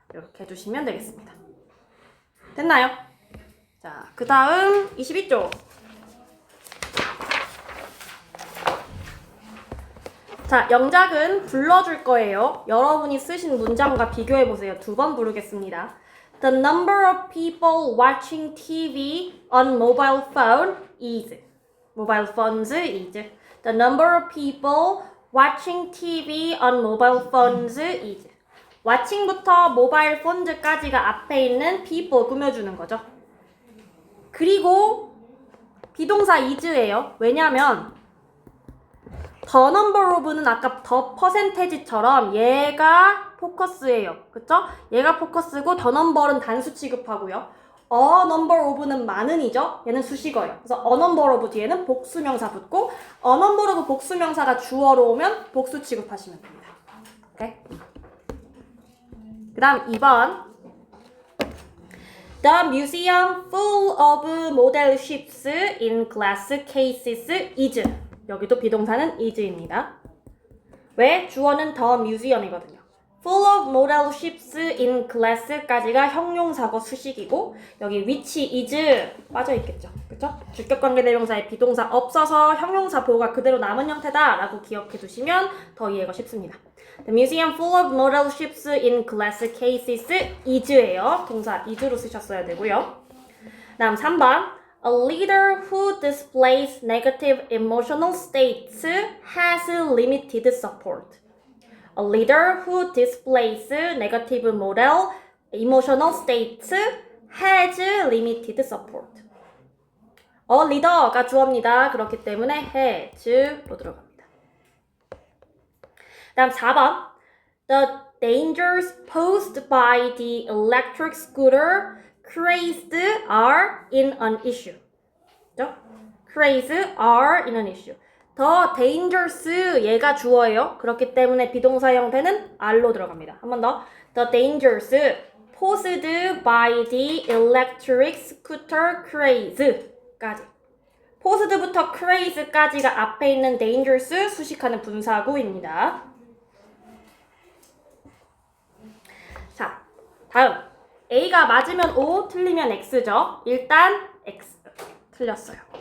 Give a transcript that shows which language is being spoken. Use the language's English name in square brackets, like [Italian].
[Korean] 이렇게 해주시면 되겠습니다. 됐나요? 자, 그 다음 22쪽. 자, 영작은 불러줄 거예요. 여러분이 쓰신 문장과 비교해보세요. 2번 부르겠습니다. [English] The number of people watching TV on mobile phone is. Mobile phones is. The number of people watching TV on mobile phones is. [Korean] watching부터 [English] mobile phones [Korean] 까지가 앞에 있는 people 꾸며주는 거죠. 그리고 비동사 is예요. 왜냐면 [English] the number of [Korean] 는 아까 [English] the percentage [Korean] 처럼 얘가 포커스예요. 그쵸? 얘가 포커스고 [English] the number [Korean] 은 단수 취급하고요. [English] a number of [Korean] 는 많은이죠. 얘는 수식어예요. 그래서 [English] a number of [Korean] 뒤에는 복수명사 붙고 a number of 복수명사가 주어로 오면 복수 취급하시면 됩니다. 오케이? 그 다음 2번 [English] The museum full of model ships in glass cases is. [Korean] 여기도 비동사는 is입니다. 왜? 주어는 [English] the museum [Korean] 이거든요. [English] full of model ships in glass [Korean] 까지가 형용사고 수식이고 여기 [English] which is [Korean] 빠져있겠죠. 그쵸? 주격관계대명사에 비동사 없어서 형용사 보호가 그대로 남은 형태다 라고 기억해 두시면 더 이해가 쉽습니다. [English] The museum full of model ships in glass cases is예요. [Korean] 동사 is로 쓰셨어야 되고요. 다음 3번 [English] A leader who displays negative emotional states has limited support. A leader who displays negative model emotional states has limited support. [Korean] leader가 주어입니다. 그렇기 때문에 has로 들어갑니다. 다음 4번 [English] The dangers posed by the electric scooter crazed are in an issue. [Korean] 그죠? [English] crazed are in an issue. [Korean] The dangers 얘가 주어예요. 그렇기 때문에 비동사 형태는 are로 들어갑니다. 한 번 더. [English] The dangers posed by the electric scooter craze까지. [Korean] posed부터 craze까지가 앞에 있는 dangerous 수식하는 분사구입니다. 자, 다음. A가 맞으면 O, 틀리면 X죠. 일단 X. 틀렸어요.